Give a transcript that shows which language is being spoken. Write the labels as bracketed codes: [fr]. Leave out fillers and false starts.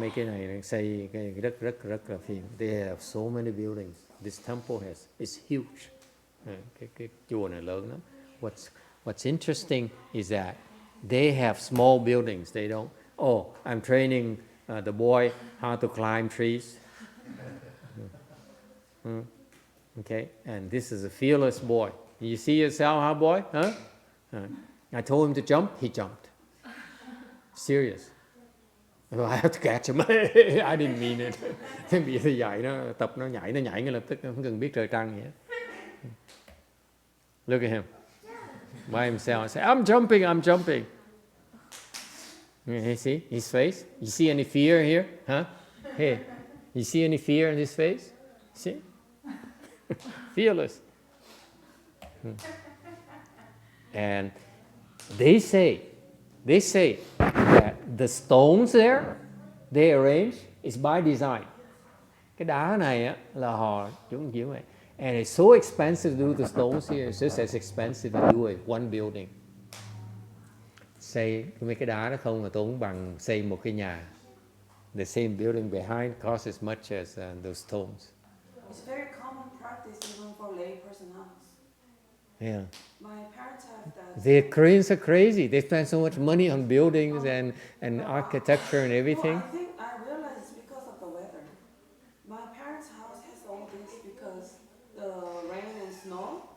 [vi] Mấy cái này xây cái rất là phiền. [en] They have so many buildings. This temple is huge. [vi] Cái chùa này lớn lắm. [en] What's interesting is that they have small buildings. They don't. Oh, I'm training the boy how to climb trees. Okay, and this is a fearless boy. You see yourself, huh, boy? Huh? I told him to jump. He jumped. Serious. I have to catch him. I didn't mean it. [vi] Bị nó dạy nó tập nó nhảy ngay lập tức, không cần biết trời trăng gì hết. [en] Look at him. By himself. I say, I'm jumping. You see his face? You see any fear here? Huh? Hey, you see any fear in his face? See? Fearless. And they say that the stones there they arrange is by design. [vi] Cái đá này á, là họ chuẩn kiểu này. [en] And it's so expensive to do the stones here. It's just as expensive to do one building. [vi] Xây mấy cái đá đó không là tốn bằng xây một cái nhà. [en] The same building behind costs as much as those stones. It's very common practice even for lay person house. Yeah. My parents have that. The Koreans are crazy. They spend so much money on buildings and architecture and everything. Well, I realize it's because of the weather. My parents' house has all this because the rain and snow.